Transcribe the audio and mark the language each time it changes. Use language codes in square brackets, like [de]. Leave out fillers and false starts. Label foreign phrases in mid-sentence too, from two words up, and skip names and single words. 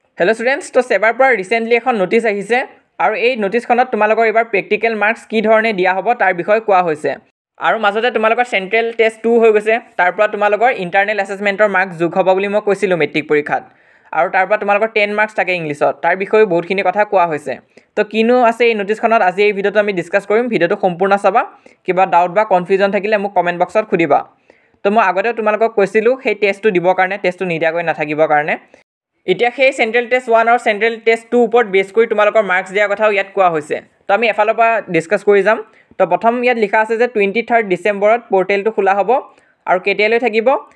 [en] Hello students, [as] to sebar par recently এখন notice আহিছে আৰু এই noticeখনত তোমালোকৰ এবাৰ [en] practical marks [as] কি ধৰণে দিয়া হ'ব তাৰ বিষয়ে কোৱা হৈছে আৰু মাজতে তোমালোকৰ [en] central test 2 [as] হৈ গৈছে তাৰ পৰা তোমালোকৰ [en] internal assessmentor marks [as] যোগ হ'ব বুলি মই কৈছিলো মেট্ৰিক পৰীক্ষাত আৰু তাৰ পৰা তোমালোকৰ 10 marks থাকে ইংলিছত তাৰ বিষয়ে বহুতখিনি কথা কোৱা হৈছে তো কিনো আছে এই noticeখনত আজি এই ভিডিওটো আমি ডিসকাস কৰিম ভিডিওটো সম্পূৰ্ণ চাবা কিবা ডাউট বা কনফিউজন থাকিলে মোক [en] comment boxত [as] খুদিবা তো মই আগতে তোমালোকক কৈছিলো সেই টেষ্টটো দিবৰ কাৰণে টেষ্টটো নিদিয়াকৈ নাথাকিবৰ কাৰণে এতিয়া সেই [en] central test 1 [as] আৰু [en] central test 2 [as] ওপৰত বেছ কৰি তোমালোকৰ মাৰ্কস দিয়া কথাও ইয়াত কোৱা হৈছে তো আমি এফালৰ পৰা ডিসকাস কৰি যাম তো প্ৰথম ইয়াত লিখা আছে যে 23 ডিসেম্বৰত পোৰ্টেলটো খোলা হ'ব আৰু কেতিয়ালৈ থাকিব